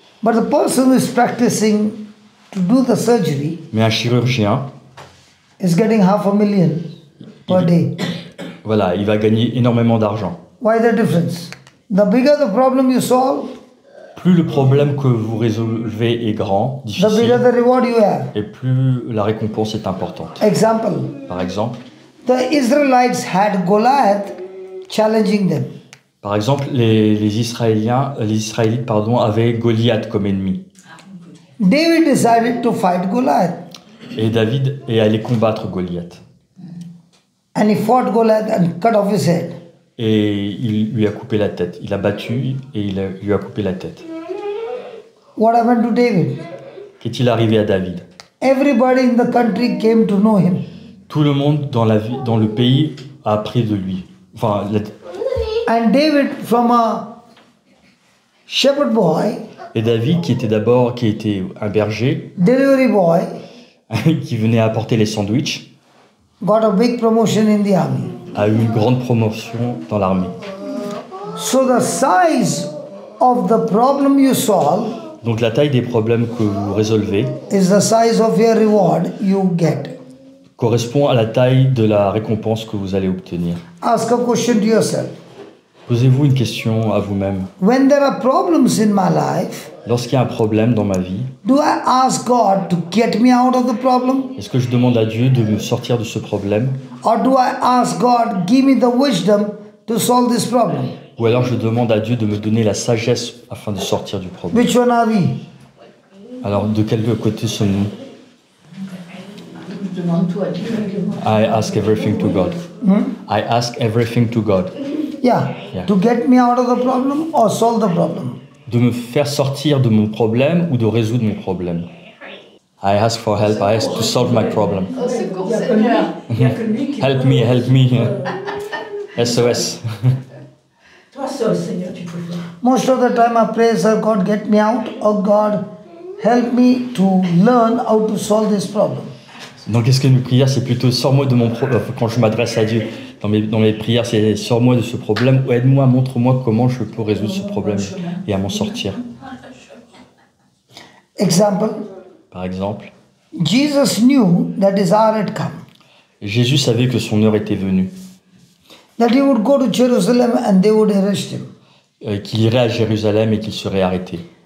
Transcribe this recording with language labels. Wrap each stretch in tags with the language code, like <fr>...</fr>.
<en>But the person who is practicing to do the surgery</en> <fr>Mais un chirurgien,</fr> <en>is getting 500,000 per day.</en> <fr>voilà, il va gagner énormément d'argent.</fr> <en>Why the difference? The bigger the problem you solve,</en> <fr>Plus le problème que vous résolvez est grand,</fr> <en>the bigger</en> <fr>difficile,</fr> <en>the reward you have.</en> <fr>et plus la récompense est importante.</fr> <en>Example,</en> <fr>Par exemple,</fr> <en>the Israelites had Goliath challenging them.</en> <fr>Par exemple, les Israélites avaient Goliath comme ennemi.</fr> <en>David decided to fight Goliath.</en> <fr>Et David est allé combattre Goliath.</fr> <en>And he fought Goliath and cut off his head.</en> <fr>Et il lui a coupé la tête. Il l'a battu et lui a coupé la tête.</fr> <en>What happened to David?</en> <fr>Qu'est-il arrivé à David?</fr> <en>Everybody in the country came to know him.</en> <fr>Tout le monde dans le pays a appris de lui. Enfin,</fr> <en>And David, from a shepherd boy,</en> <fr>et David, qui était un berger,</fr> <en>delivery boy,</en> <fr>qui venait apporter les sandwichs,</fr> <en>got a big promotion in the army.</en> <fr>a eu une grande promotion dans l'armée.</fr> <en>So the size of the problem you solve</en> <fr>Donc la taille des problèmes que vous résolvez</fr> <en>is the size of your reward you get.</en> <fr>correspond à la taille de la récompense que vous allez obtenir.</fr> <en>Ask a question to yourself.</en> <fr>Posez-vous une question à vous-même.</fr> <en>When there are problems in my life,</en> <fr>Lorsqu'il y a un problème dans ma vie,</fr> <en>do I ask God to get me out of the problem?</en> <fr>est-ce que je demande à Dieu de me sortir de ce problème?</fr> <en>Or do I ask God, give me the wisdom to solve this problem?</en> <fr>Ou alors je demande à Dieu de me donner la sagesse afin de sortir du problème?</fr> <en>Which one are we?</en> <fr>Alors de quel côté sommes-nous? Je demande tout à Dieu.</fr> <en>I ask everything to God. I ask everything to God. Yeah. Yeah. To get me out of the problem or solve the problem?</en> <fr>De me faire sortir de mon problème ou de résoudre mon problème?</fr> <en>I ask for help. I ask to solve my problem.</en> <fr>Au secours, Seigneur.</fr> <en>Help me. SOS.</en> <fr>Toi seul, Seigneur, tu peux le faire.</fr> <en>Most of the time I pray, sir, God get me out, or God help me to learn how to solve this problem.</en> <fr>Donc, est-ce que mes prières, c'est plutôt sors-moi de mon problème, quand je m'adresse à Dieu, dans mes prières, c'est sors-moi de ce problème, ou aide-moi, montre-moi comment je peux résoudre ce problème et à m'en sortir.</fr> <en>Example,</en> <fr>Par exemple,</fr> <en>Jesus knew that his hour had come,</en> <fr>Jésus savait que son heure était venue,</fr> <en>that he would go to Jerusalem and they would arrest him.</en> <fr>qu'il irait à Jérusalem et qu'il serait arrêté.</fr>